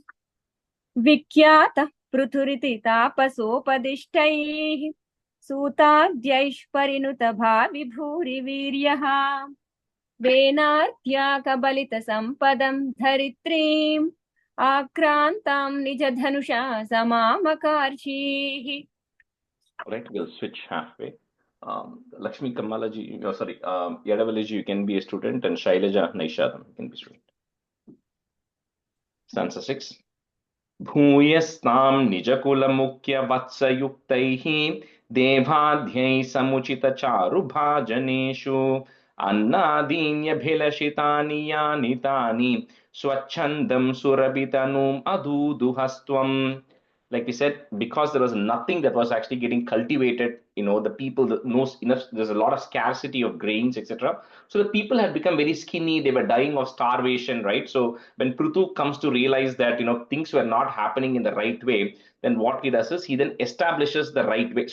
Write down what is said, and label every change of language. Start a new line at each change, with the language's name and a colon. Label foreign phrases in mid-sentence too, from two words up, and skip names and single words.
Sanskrit: विख्यातः पृथुरिति तापसोपदिष्टैः सूताद्यैः परिनुत भावि भूरि वीर्यः वेनार्त्या कबलित सम्पदं धरित्रीम् आक्रान्तां निजधनुषा समामकार्षीः.
English: All right, we'll switch halfway. Lakshmi Kamalaji, Yadavalaji, you can be a student, and Shailaja Naishadam, you can be a student. Stanza 6.
Sanskrit: भूयस्तां निजकुल मुख्य वत्सयुक्तैः देवाद्यैः समुचित चारु भाजनेषु अन्नादीन्य भिलषितानि यानि तानि स्वच्छन्दं सुरभितनुम् अदूदुहस्त्वम्.
English: Like we said, because there was nothing that was actually getting cultivated, the people knows enough, there's a lot of scarcity of grains, etc. So the people had become very skinny, they were dying of starvation, right? So when Prithu comes to realize that, things were not happening in the right way, then what he does is he then establishes the right way.